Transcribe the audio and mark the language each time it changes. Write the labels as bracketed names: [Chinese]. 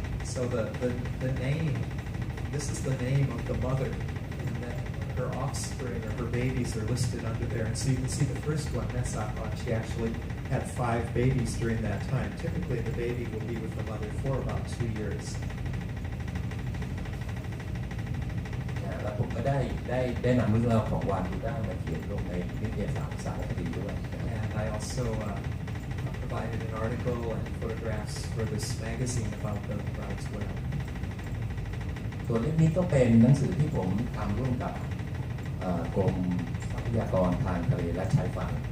[English] So the name, this is the name of the mother, and then her offspring or her babies are listed under there. And so you can see the first one, Mesakon, she actually had 5 babies during that time. Typically the baby will be with the mother for about 2 years. [Thai] แล้วผมก็ได้นำเรื่องราวของวานูด้ามาเขียนลงในนิตยสารคดีด้วย [English] And I also provided an article and photographs for this magazine about the bride's whale. [Thai] ส่วนเล่มนี้ก็เป็นหนังสือที่ผมทำร่วมกับกรมทรัพยากรทางทะเลและชายฝั่ง